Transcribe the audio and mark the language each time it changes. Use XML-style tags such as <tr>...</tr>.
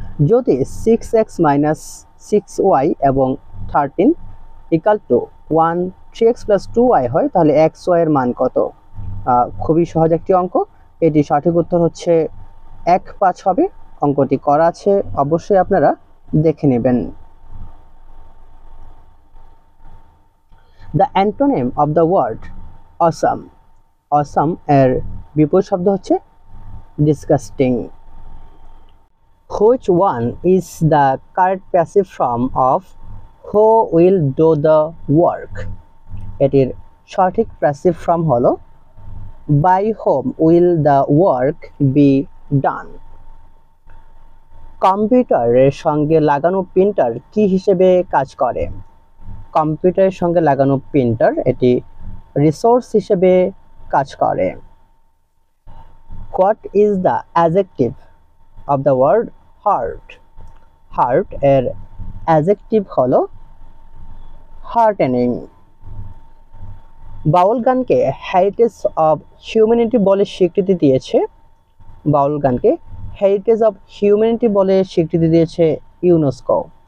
<bn>যদি 6x - 6y এবং 13 = 1, 3x + 2y হয়, তাহলে xy এর মান কত? খুবই সহজ একটি অঙ্ক। এটি সঠিক উত্তর হচ্ছে 1/5 হবে। অঙ্কটি করা আছে, অবশ্যই আপনারা দেখে নেবেন।</bn> <en>The antonym of the word awesome, awesome</en> <bn>এর বিপরীত শব্দ হচ্ছে</bn> <en>disgusting। Which one is the correct passive form of who will do the work?</en> <bn>এটির সঠিক প্যাসিভ ফর্ম হলো</bn> <en>by whom will the work be done?</en> <bn>কম্পিউটারের সঙ্গে লাগানো প্রিন্টার কি হিসেবে কাজ করে? কম্পিউটারের সঙ্গে লাগানো প্রিন্টার এটি রিসোর্স হিসেবে কাজ করে।</bn> <en>What is the adjective of the word heart?</en> <bn>Heart এর adjective হলো heartening। বাউল গানকে হেরিটেজ অব হিউম্যানিটি বলে স্বীকৃতি দিয়েছে। বাউল গানকে হেরিটেজ অব হিউম্যানিটি বলে স্বীকৃতি দিয়েছে ইউনেস্কো।</bn>